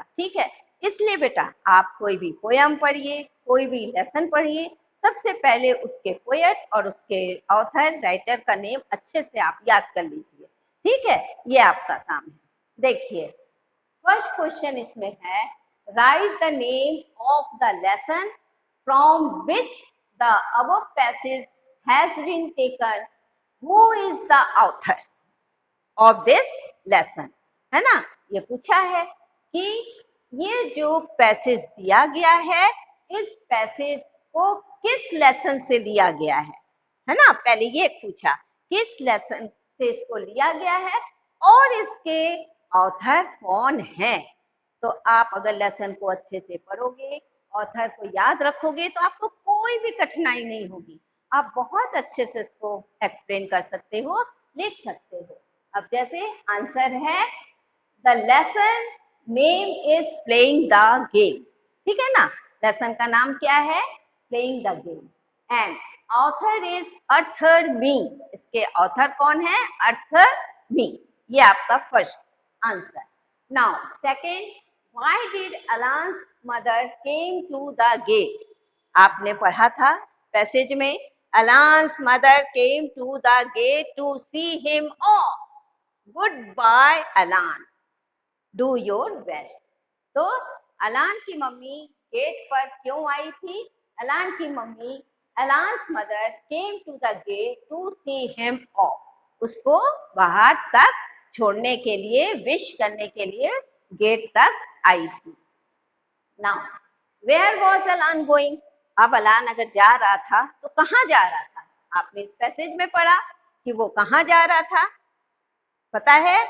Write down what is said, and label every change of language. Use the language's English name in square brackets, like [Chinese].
[Hindi] ठीक है, इसलिए बेटा आप कोई भी पोयम पढ़िए, कोई भी लेसन पढ़िए, सबसे पहले उसके पोएट और उसके ऑथर राइटर का नेम अच्छे से आप याद कर लीजिए। ठीक है, ये आपका काम है। देखिए, फर्स्ट क्वेश्चन इसमें है, [English] Write the name of the lesson from which the above passage has been taken. Who is the author of this lesson? [Hindi] है ना, ये पूछा है कि ये जो पैसेज दिया गया है इस पैसेज को किस लेसन से लिया गया है ना, पहले ये पूछा किस लेसन से इसको लिया गया है और इसके ऑथर कौन है। तो आप अगर लेसन को अच्छे से पढ़ोगे, ऑथर को याद रखोगे तो आपको कोई भी कठिनाई नहीं होगी, आप बहुत अच्छे से इसको एक्सप्लेन कर सकते हो, लिख सकते हो। अब जैसे आंसर है, [English] The lesson name is playing the game. [Hindi] ठीक है ना, लेसन का नाम क्या है, playing the game. [English] and author is Arthur Mee, [Hindi] इसके ऑथर कौन है, अर्थर मी। ये आपका first answer. [English] Now second, why did Alan's mother came to the gate? [Hindi] आपने पढ़ा था पैसेज में, [English] Alan's mother came to the gate to see him off. Goodbye, Alan. Do your best. [Hindi] तो अलान की मम्मी गेट पर क्यों आई थी? अलान की mummy, [English] Alan's mother came to the gate to see him off. [Hindi] उसको बाहर तक छोड़ने के लिए, विश करने के लिए गेट तक आई थी। [English] Now where was Alan going? [Hindi] अब अलान अगर जा रहा था तो कहाँ जा रहा था? आपने इस पैसेज में पढ़ा कि वो कहाँ जा रहा था, पता है?